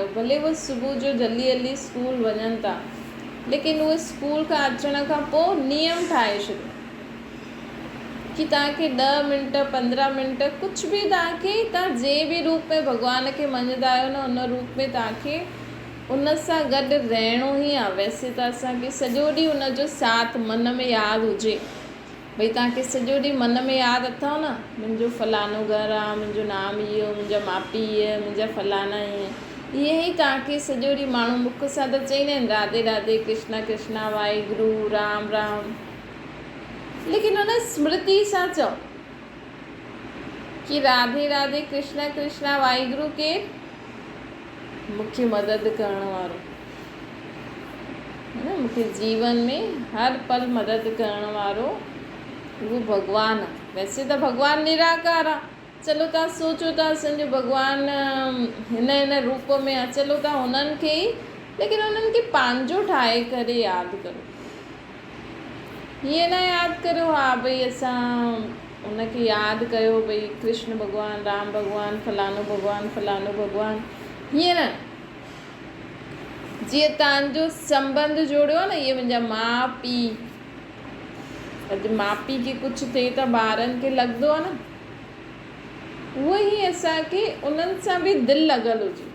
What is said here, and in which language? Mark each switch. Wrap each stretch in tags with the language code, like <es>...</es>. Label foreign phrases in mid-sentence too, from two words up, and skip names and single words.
<sd>भले उहे सुबुह जो जल्दी स्कूल वञनि था, लेकिन उहे स्कूल खां अचण खां पोइ नियम ठाहे छॾियो कि तव्हांखे 10 मिंट 15 मिंट कुझु बि तव्हां जंहिं बि रूप में भॻवान खे मञंदा आहियो न, उन रूप में तव्हांखे उन सां गॾु रहणो ई आहे। वैसे त असांखे सॼो ॾींहुं उनजो साथ मन में यादि हुजे, भई तव्हांखे सॼो ॾींहुं मन में यादि अथव न, मुंहिंजो फलानो घरु आहे, मुंहिंजो नाम इहो, मुंहिंजा माउ पीउ इहे, मुंहिंजा फलाना इहे ई तव्हांखे सॼो ॾींहुं माण्हू मुख सां त चईंदा आहिनि राधे राधे, कृष्णा कृष्णा, वाहेगुरु, राम राम। लेकिन उन स्मृति सां चओ कि राधे राधे, कृष्णा कृष्णा, वाहेगुरु केरु? मूंखे मदद करण वारो, है न। मूंखे जीवन में हर पल मदद करण वारो उहो भॻवानु आहे। वैसे त भॻवानु निराकार आहे। चलो तव्हां सोचो था असांजो भॻवानु हिन रूप में आहे, चलो तव्हां हुननि खे ई, लेकिन उन्हनि खे पंहिंजो ठाहे करे यादि करो। हीअं न यादि करियो हा भई असां उनखे यादि कयो भई कृष्ण भॻवानु, राम भॻवानु, फलानो भॻवानु, हीअं न। जीअं तव्हांजो संबंध जोड़ियो आहे न, इहे मुंहिंजा माउ पीउ, अॼु माउ पीउ खे कुझु थिए त ॿारनि खे लॻंदो आहे न, उहो ई असांखे उन्हनि सां बि दिलि लॻल हुजे।</sd>